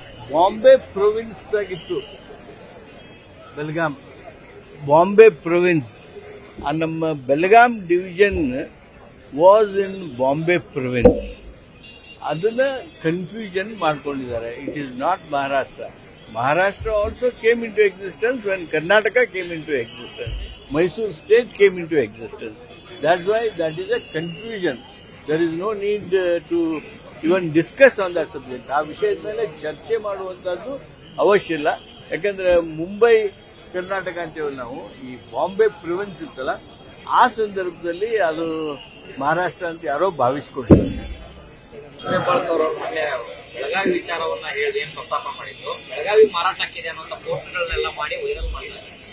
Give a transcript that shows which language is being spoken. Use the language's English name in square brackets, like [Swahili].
[Kannada] Bombay ಪ್ರೊವಿನ್ಸ್ದಾಗಿತ್ತು Belgaum, Bombay province. [English] ನಮ್ಮ Belgaum division was in Bombay province. [Kannada] ಅದನ್ನ confusion ಮಾಡ್ಕೊಂಡಿದ್ದಾರೆ. [English] It is not Maharashtra. Maharashtra also came into existence when Karnataka came into existence. Mysore state came into existence. That's why that is a confusion. There is no need to even discuss on that subject. [Kannada] ಆ ವಿಷಯದ ಮೇಲೆ ಚರ್ಚೆ ಮಾಡುವಂತದ್ದು ಅವಶ್ಯ ಇಲ್ಲ. ಯಾಕಂದ್ರೆ ಮುಂಬೈ ಕರ್ನಾಟಕ ಅಂತೇಳಿ ನಾವು ಈ ಬಾಂಬೆ ಪ್ರಿವೆನ್ಸ್ ಇತ್ತಲ್ಲ, ಆ ಸಂದರ್ಭದಲ್ಲಿ ಅದು ಮಹಾರಾಷ್ಟ್ರ ಅಂತ ಯಾರೋ ಭಾವಿಸ್ಕೊಂಡಿದ್ದಾರೆ. ಮೊನ್ನೆ ಬೆಳಗಾವಿ ವಿಚಾರವನ್ನ ಹೇಳಿ ಏನ್ ಪ್ರಸ್ತಾಪ ಮಾಡಿದ್ರು, ಬೆಳಗಾವಿ ಮಾರಾಟಕ್ಕಿದೆ ಅನ್ನೋ ಪೋಸ್ಟ್ಗಳನ್ನೆಲ್ಲ ಮಾಡಿ ವೈರಲ್ ಮಾಡಿದ್ದಾರೆ.